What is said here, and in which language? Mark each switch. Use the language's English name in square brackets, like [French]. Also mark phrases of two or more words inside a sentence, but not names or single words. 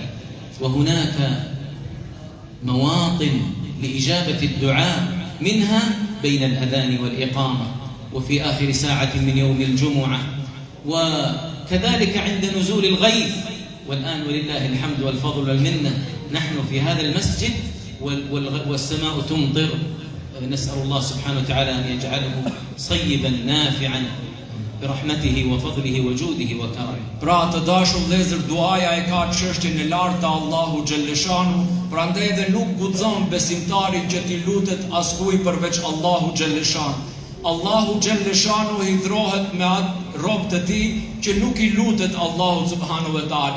[Arabic] وهناك مواطن لإجابة الدعاء، منها بين الأذان والإقامة، وفي آخر ساعة من يوم الجمعة، وكذلك عند نزول الغيث. والآن ولله الحمد والفضل والمنة نحن في هذا المسجد والسماء تمطر. نسأل الله سبحانه وتعالى أن يجعله صيبا نافعا برحمته وفضله وجوده وكرمه. [Albanian] Pra të dashur vëllezër, duaja e ka çështjen e lartë të Allahu xhalleshanu, prandaj edhe nuk guxon besimtarit që t'i lutet askujt përveç Allahu xhalleshanu. Allahu xhalleshanu hidhrohet me atë robët e tij që nuk I lutet Allahu [Arabic] سبحانه وتعالى.